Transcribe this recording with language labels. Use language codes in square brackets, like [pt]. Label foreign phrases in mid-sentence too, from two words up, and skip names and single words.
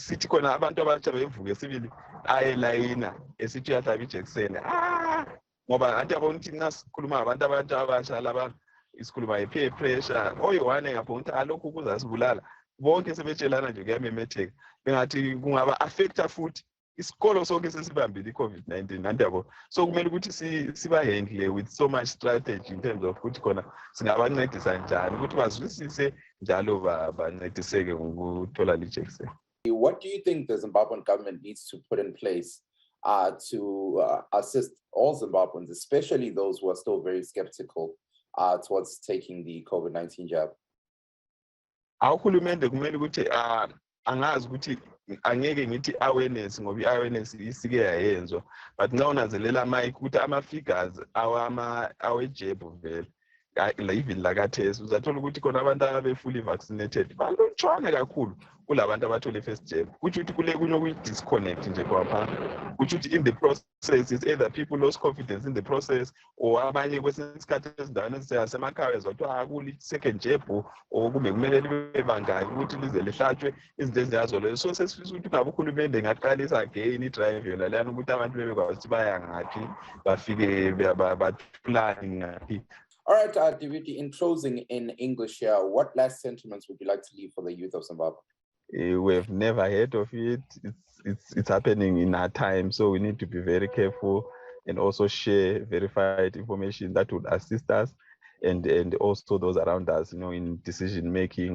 [nd] sithi khona abantu abatsha bevuke sibili ayelayina esithi uyahlaba ijekiseni ngoba anti yabona ukuthi nxa sikhuluma abantu abasha laba isikhuluma i- [en] peer pressure [nd] oyi-one ngapho ukuthi alokhu kuzasibulala bonke sebetshelana nje kuyamemetheka bengathi kungaba affecta futhi isikolo sonke sesibambile i-COVID-19 anti yabo, so kumele ukuthi sibahandle [en] with so much strategy in terms of [nd] ukuthi khona singabancedisa njani ukuthi bazwisise njalo bancediseke ngokuthola lijekiseni. [en] What do you think the Zimbabwean government needs to put in place to assist all Zimbabweans, especially those who are still very skeptical towards taking the COVID-19 jab? [nd] Awuhulumende kumele ukuthi angazi ukuthi angeke ngithi awareness ngoba i-awareness isike yayenzwa, but nxa unanzelela Mike ukuthi ama-figures awejebhu vele even lakathesi uzathola ukuthi khona abantu abe- [en] fully vaccinated [nd] balutshwane kakhulu kulabantu abathole [en] first jab, [nd] kutsho ukuthi kule kunye okuyi-disconnect nje kwapha, kutsho ukuthi [en] in the process is either people lost confidence in the process or [nd] abanye kwesinye isikhathi ezindaweni ezisemakhaya ezathiwa kuli- [en] second jab [nd] or kumbe kumele libe bangaki ukuthi lize lihlatshwe izinto ezinjazo lezo. So sesifisa ukuthi ngabe uhulumende ngaqalisa again i-drive yona leyana ukuthi abantu bebekwazi ukuthi baya ngaphi bafike bathulani ngaphi. [en] All right, David, in closing in English here, what last sentiments would you like to leave for the youth of Zimbabwe? We've never heard of it. It's happening in our time, so we need to be very careful and also share verified information that would assist us and also those around us, in decision making.